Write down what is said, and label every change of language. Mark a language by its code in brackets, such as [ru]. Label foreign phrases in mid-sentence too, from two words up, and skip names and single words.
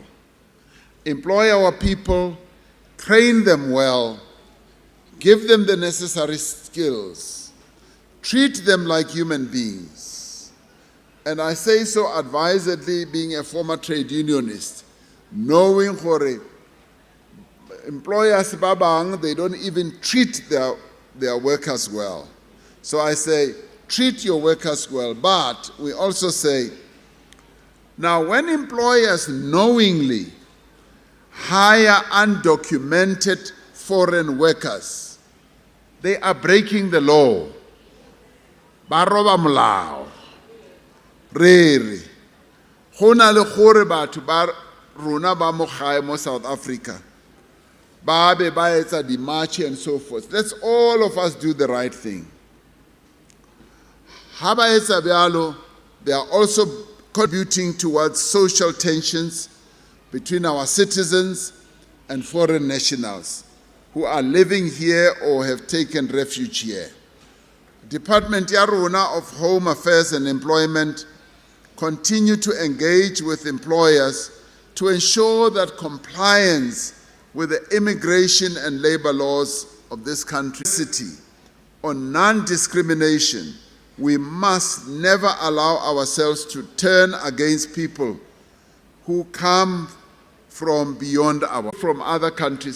[en] Employ our people, train them well, give them the necessary skills, treat them like human beings. And I say so advisedly, being a former trade unionist, knowing hore employers [nso] ba bang, [en] they don't even treat their workers well. So I say, treat your workers well, but we also say, now when employers knowingly hire undocumented foreign workers, they are breaking the law. [nso] Ba roba molao. Re go na le gore batho ba rona ba mo gae mo South Africa ba be ba etsa di march [en] and so forth. Let's all of us do the right thing. [nso] Ha ba etsa bjalo, [en] they are also contributing towards social tensions between our citizens and foreign nationals who are living here or have taken refuge here. Department [nso] ya rona [en] of Home Affairs and Employment continue to engage with employers to ensure that compliance with the immigration and labor laws of this country. On non-discrimination, we must never allow ourselves to turn against people who come from from other countries.